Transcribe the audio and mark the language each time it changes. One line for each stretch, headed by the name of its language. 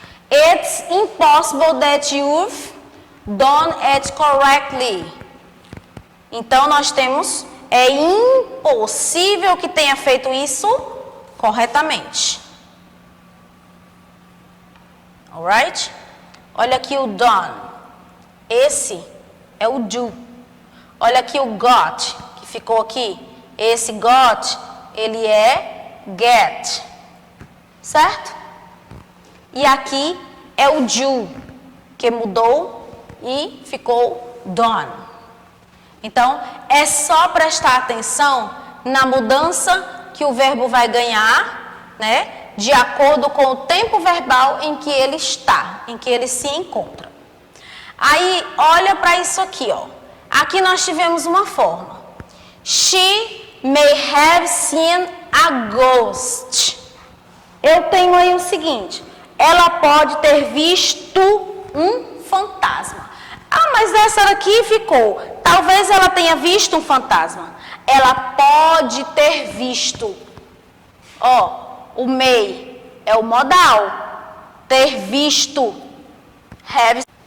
English: It's impossible that you've done it correctly.
Portuguese: Então, nós temos, é impossível que tenha feito isso corretamente. Alright? Olha aqui o done. Esse é o do. Olha aqui o got, que ficou aqui. Esse got, ele é get. Certo? E aqui é o do, que mudou e ficou done. Então, é só prestar atenção na mudança que o verbo vai ganhar, né? De acordo com o tempo verbal em que ele está, em que ele se encontra. Aí, olha para isso aqui, ó. Aqui nós tivemos uma forma.
English: She may have seen a ghost.
Portuguese: Eu tenho aí o seguinte. Ela pode ter visto um fantasma. Ah, mas essa daqui ficou. Talvez ela tenha visto um fantasma. Ela pode ter visto. Ó, o may é o modal. Ter visto. have.